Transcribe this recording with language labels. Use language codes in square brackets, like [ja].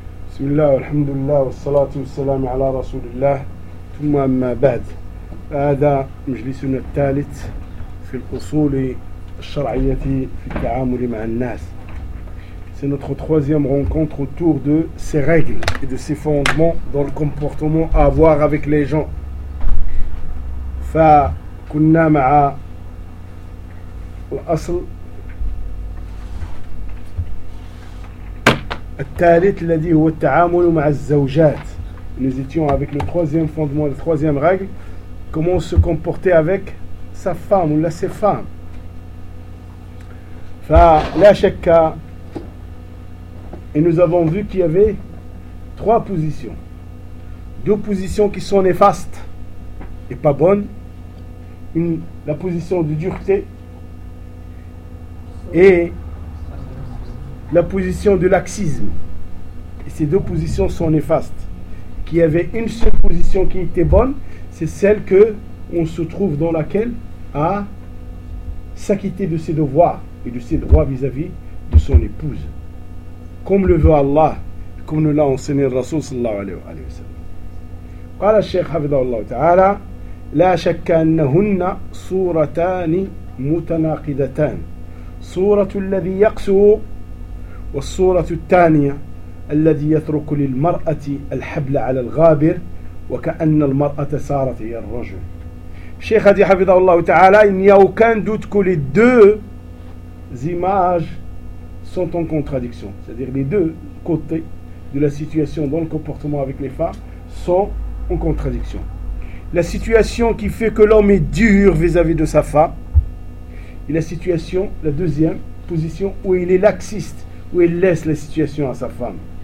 [ar] بسم الله والحمد لله والصلاة والسلام على رسول الله. ثم أما بعد، هذا مجلسنا الثالث في الأصول الشرعية في التعامل مع الناس. [fr] C'est notre troisième rencontre autour de ces règles et de ces fondements dans le comportement à avoir avec les gens. [ar] فكنا مع الأصل الثالث الذي هو التعامل مع الزوجات. [fr] Nous étions avec le troisième fondement, la troisième règle, comment se comporter avec sa femme ou la ses femmes. [ar] فلا شك [fr] Et nous avons vu qu'il y avait trois positions. Deux positions qui sont néfastes et pas bonnes. La position de dureté et la position de laxisme. Et ces deux positions sont néfastes. Qu'il y avait une seule position qui était bonne, c'est celle que on se trouve dans laquelle à s'acquitter de ses devoirs et de ses droits vis-à-vis de son épouse. Comme le veut Allah, comme nous l'a enseigné le Rasoul sallallahu alayhi wa sallam. [ar] قال الشيخ حفظه الله تعالى لا شك أنهن صورتان متناقضتان صورة الذي يقسو والصورة الثانية الذي يترك للمرأة الحبل على الغابر وكأن المرأة صارت هي الرجل. الشيخ حفظه الله تعالى [fr] il n'y a aucun doute que les deux images sont en contradiction. C'est-à-dire les deux côtés de la situation dans le comportement avec les femmes sont en contradiction. La situation qui fait que l'homme est dur vis-à-vis de sa femme et la situation, la deuxième position où il est laxiste, où il laisse la situation à sa femme.